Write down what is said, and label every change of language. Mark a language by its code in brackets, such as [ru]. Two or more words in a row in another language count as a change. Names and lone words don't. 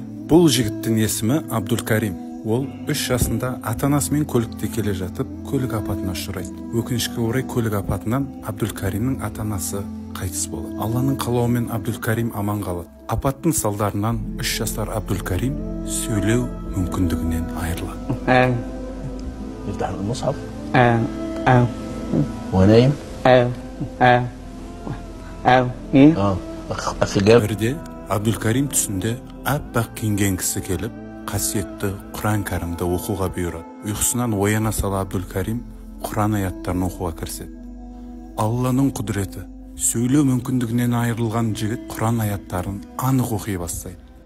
[kk] Бұл жігіттің есімі Абдулкарим. Ол 3 жасында ата-анасымен көлікте келе жатып, көлік апатына ұшырайды. Өкінішке орай көлік апатынан Абдулкаримнің ата-анасы қайтыс болады. Алланың қалауымен Абдулкарим аман қалады. Апаттың салдарынан 3 жасар Абдулкарим сөйлеу мүмкіндігінен айырылады. [ar] يفتح المصحف ونايم [kk] Бірде Абдулкарим түсінде аппақ киінген кісі келіп, қасиетті Құран кәрімді оқуға бұйырады. Ұйқысынан ояна сала Абдулкарим Құран аяттарын оқуға кіріседі. Алланың құдіреті, сөйлеу мүмкіндігінен айырылған жігіт Құран аяттарын анық оқи бастайды.